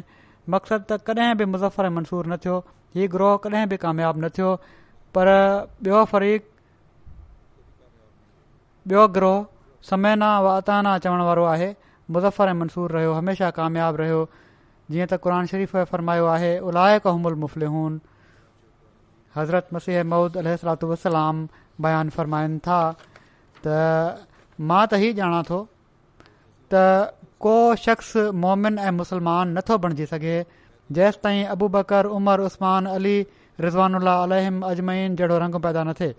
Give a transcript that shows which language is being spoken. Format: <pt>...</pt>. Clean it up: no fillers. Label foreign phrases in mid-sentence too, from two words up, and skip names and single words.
<sd>मक़सदु त कॾहिं बि मुज़फ़र ऐं मंसूर न थियो, हीउ ग्रोह कॾहिं बि कामयाबु न थियो। पर ॿियो ग्रोह</sd> <ar>سمعنا وأطعنا</ar> <sd>चवण वारो आहे, मुज़फ़र ऐं मंसूर रहियो, हमेशह कामयाबु रहियो। जीअं त क़ुर शरीफ़ फरमायो आहे,</sd> <ar>أولئك هم المفلحون.</ar> <sd>हज़रत मसीह मऊद</sd> <ar>عليه الصلاة والسلام</ar> <sd>बयानु फरमाइनि था त मां त ही ॼाणा थो त को शख़्स मोमिन ऐं मुस्लमान नथो बणिजी सघे जेसि ताईं अबू बकर, उमर, उस्मान, अली</sd> <ar>رضوان الله عليهم أجمعين</ar> <sd>जहिड़ो रंग पैदा न थिए।</sd>